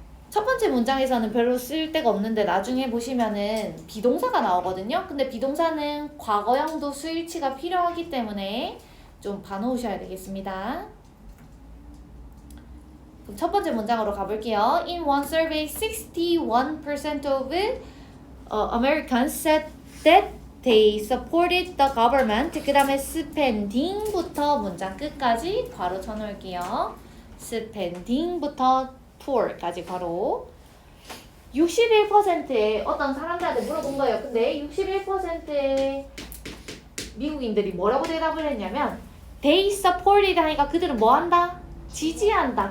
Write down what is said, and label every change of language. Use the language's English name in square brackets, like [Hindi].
[Korean] 첫 번째 문장에서는 별로 쓸 데가 없는데 나중에 보시면은 비동사가 나오거든요. 근데 비동사는 과거형도 스위치가 필요하기 때문에 좀 봐놓으셔야 되겠습니다. 그럼 첫 번째 문장으로 가볼게요. [English] In one survey, 61% of Americans said that they supported the government. [Korean] 그 다음에 spending부터 문장 끝까지 괄호 쳐놓을게요. spending부터 towar까지 괄호 61%의 어떤 사람들한테 물어본 거예요. 근데 61%의 미국인들이 뭐라고 대답을 했냐면 [English] they supported [Korean] 하니까 그들은 뭐 한다? 지지한다.